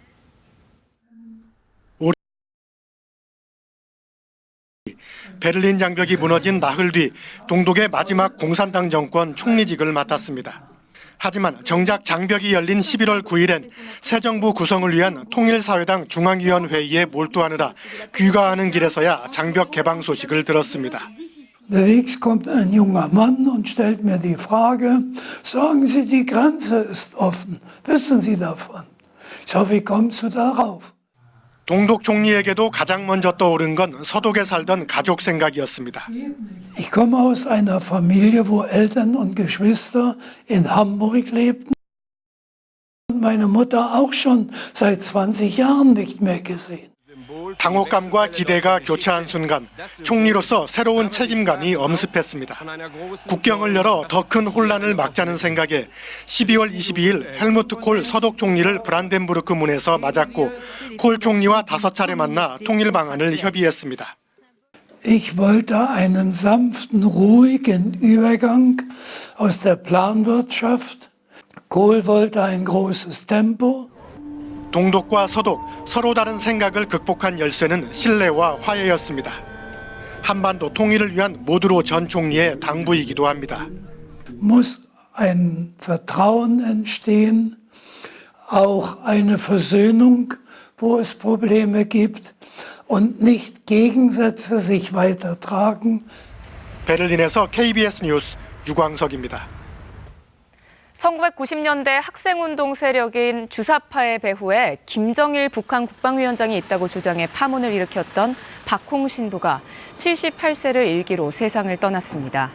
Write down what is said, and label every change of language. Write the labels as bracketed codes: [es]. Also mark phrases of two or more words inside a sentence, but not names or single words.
[ko] 베를린 장벽이 무너진 나흘 뒤 동독의 마지막 공산당 정권 총리직을 맡았습니다. 하지만 정작 장벽이 열린 11월 9일엔 새 정부 구성을 위한 통일사회당 중앙위원회의에 몰두하느라 귀가하는 길에서야 장벽 개방 소식을 들었습니다. [de] Unterwegs kommt ein junger Mann und stellt mir die Frage, sagen Sie, die Grenze ist offen. Wissen Sie davon? Ich hoffe, wie kommst du darauf? [ko] 동독 총리에게도 가장 먼저 떠오른 건 서독에 살던 가족 생각이었습니다. [de] Ich komme aus einer Familie, wo Eltern und Geschwister in Hamburg lebten. Meine Mutter auch schon seit 20 Jahren nicht mehr gesehen. [ko] 당혹감과 기대가 교차한 순간 총리로서 새로운 책임감이 엄습했습니다. 국경을 열어 더 큰 혼란을 막자는 생각에 12월 22일 헬무트 콜 서독 총리를 브란덴부르크 문에서 맞았고 콜 총리와 5차례 만나 통일 방안을 협의했습니다. [de] Ich wollte einen sanften, ruhigen Übergang aus der Planwirtschaft. Kohl wollte ein großes Tempo. [ko] 동독과 서독, 서로 다른 생각을 극복한 열쇠는 신뢰와 화해였습니다. 한반도 통일을 위한 모두로 전 총리의 당부이기도 합니다. [de] Muss ein Vertrauen entstehen, auch eine Versöhnung, wo es Probleme gibt und nicht Gegensätze sich weitertragen. [ko] 베를린에서 KBS 뉴스 유광석입니다. 1990년대 학생운동 세력인 주사파의 배후에 김정일 북한 국방위원장이 있다고 주장해 파문을 일으켰던 박홍 신부가 78세를 일기로 세상을 떠났습니다.